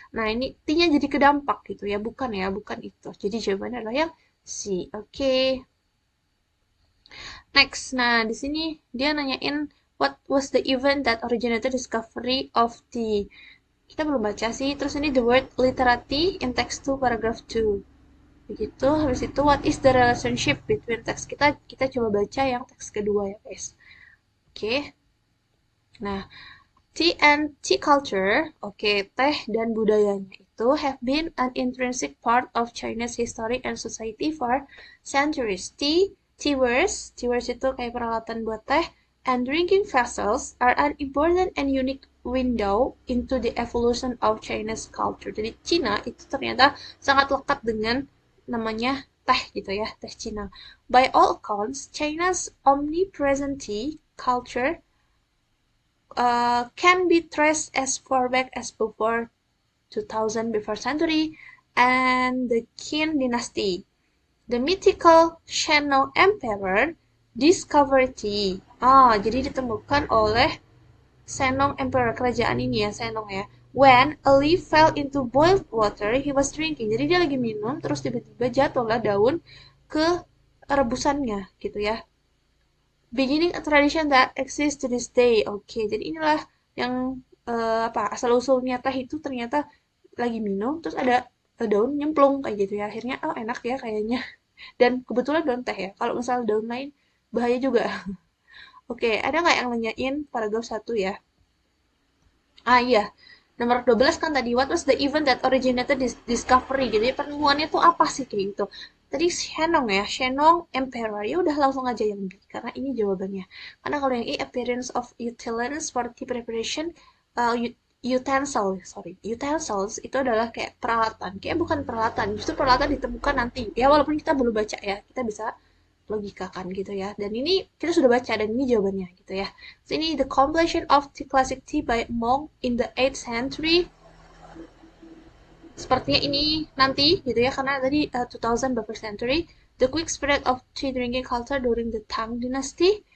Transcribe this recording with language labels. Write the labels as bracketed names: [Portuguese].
[Indonesian] Nah, ini tea-nya jadi kedampak gitu ya, bukan itu. Jadi jawabannya adalah yang C. Oke. [English] Next, [Indonesian] nah di sini dia nanyain [English] what was the event that originated discovery of tea. [Indonesian] Kita belum baca sih. Terus ini [English] the word literati in text 2 paragraph 2. [Indonesian] Begitu. Habis itu [English] what is the relationship between text [Indonesian] kita coba baca yang teks kedua ya, guys. Oke. [English] Nah, tea and tea culture, oke, [Indonesian] teh dan budayanya itu [English] have been an intrinsic part of China's history and society for centuries. Tea wares [Indonesian] itu kayak peralatan buat teh, [English] and drinking vessels are an important and unique window into the evolution of China's culture. [Indonesian] Jadi Cina itu ternyata sangat lekat dengan namanya teh gitu ya, teh Cina. [English] By all accounts, China's omnipresent tea culture can be traced as far back as before 2000 before century and the Qin dynasty. The mythical Shennong Emperor discovered tea. [Indonesian] Jadi ditemukan oleh Shennong Emperor, kerajaan ini ya, Shennong ya. [English] When a leaf fell into boiled water, he was drinking. [Indonesian] Jadi dia lagi minum, terus tiba-tiba jatuhlah daun ke rebusannya gitu ya. [English] Beginning a tradition that exists to this day. [Indonesian] Oke, jadi inilah yang asal usulnya teh itu ternyata lagi minum terus ada daun nyemplung kayak gitu ya. Akhirnya oh enak ya kayaknya. Dan kebetulan daun teh ya. Kalau misal daun lain bahaya juga. Oke, ada nggak yang nanyain paragraf 1 ya? Iya. Nomor 12 kan tadi, [English] what was the event that originated this discovery? [Indonesian] Jadi penemuannya tuh apa sih kayak gitu. Tadi Shenong ya, Shenong Emperor. Ya udah langsung aja yang B, karena ini jawabannya. Karena kalau yang E, [English] appearance of utensils for tea preparation, [Indonesian] utensils itu adalah kayak peralatan. Kayak bukan peralatan, justru peralatan ditemukan nanti. Ya walaupun kita belum baca ya, kita bisa logikakan gitu ya. Dan ini kita sudah baca dan ini jawabannya gitu ya. [English] So, ini the completion of the classic tea by monk in the 8th century. [Indonesian] Sepertinya ini nanti gitu ya karena tadi 2000 before century. [English] The quick spread of tea drinking culture during the Tang Dynasty.